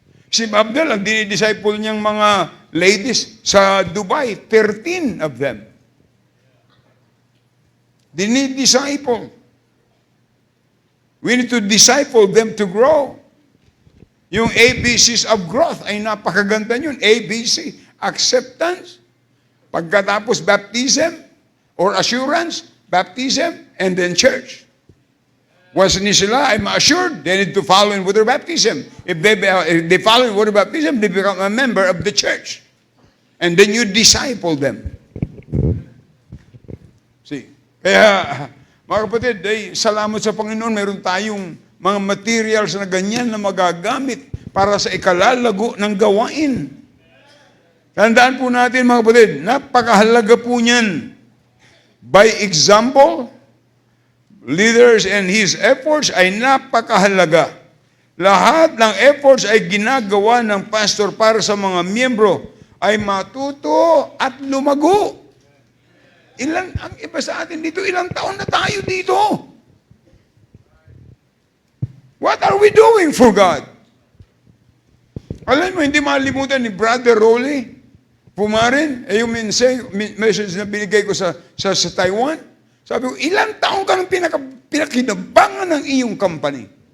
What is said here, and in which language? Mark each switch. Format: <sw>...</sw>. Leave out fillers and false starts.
<tl>Si Abdel, ang dinidisciple niyang mga ladies sa Dubai,</tl> <en>13 of them.</en> <tl>Dinidisciple.</tl> <en>We need to disciple them to grow.</en> <tl>Yung ABCs of growth ay napakaganda yun.</tl> <en>ABC, acceptance.</en> <tl>Pagkatapos</tl> <en>baptism or assurance, baptism, and then church. Once</en> <tl>sila ay ma-assured,</tl> <en>they need to follow in water baptism. If they follow in water baptism, they become a member of the church. And then you disciple them. See?</en> <tl>Kaya, mga kapatid, salamat sa Panginoon, meron tayong mga materials na ganyan na magagamit para sa ikalalago ng gawain. Tandaan po natin, mga kapatid, napakahalaga po niyan.</tl> <en>By example, leaders and his efforts</en> <tl>ay napakahalaga. Lahat ng efforts ay ginagawa ng pastor para sa mga miyembro ay matuto at lumago. Ang iba sa atin dito, ilang taon na tayo dito?</tl> <en>What are we doing for God?</en> <tl>Alam mo, hindi malimutan ni Brother Rolly, pumarin, yung message na binigay ko sa Taiwan. Sabi ko, ilang taon ka nang pinakinabangan ng iyong company?</tl>